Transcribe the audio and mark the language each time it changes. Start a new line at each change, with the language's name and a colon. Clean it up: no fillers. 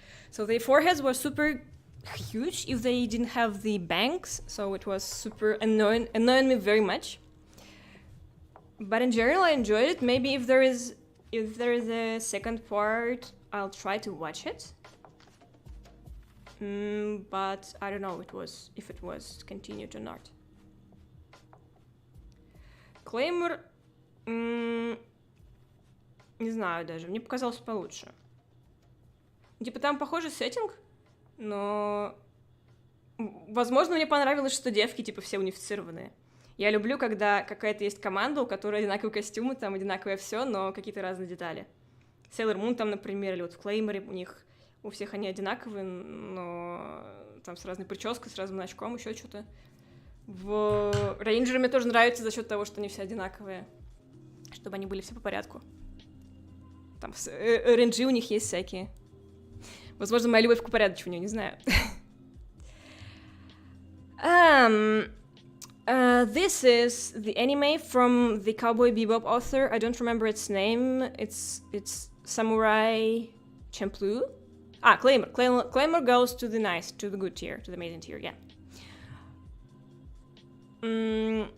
English: So their foreheads were super huge if they didn't have the bangs, so it was super annoying me very much. But in general, I enjoyed it. Maybe if there is a second part, I'll try to watch it. But I don't know if it was continued or not. Claymore...
Russian: Не знаю даже, мне показалось получше. Типа там похожий сеттинг, но... Возможно, мне понравилось, что девки типа все унифицированные. Я люблю, когда какая-то есть команда, у которой одинаковые костюмы, там одинаковое все, но какие-то разные детали. Sailor Moon там, например, или вот в Клейморе у всех они одинаковые, но там с разной прической, с разным очком, еще что-то. В Рейнджеры мне тоже нравится за счет того, что они все одинаковые, чтобы они были все по порядку. Там рейнджи у них есть всякие. Возможно, моя любовь к упорядочиванию, не знаю.
English: This is the anime from the Cowboy Bebop author. I don't remember its name. It's Samurai Champloo. Claymore. Claymore goes to the good tier, to the amazing tier, yeah.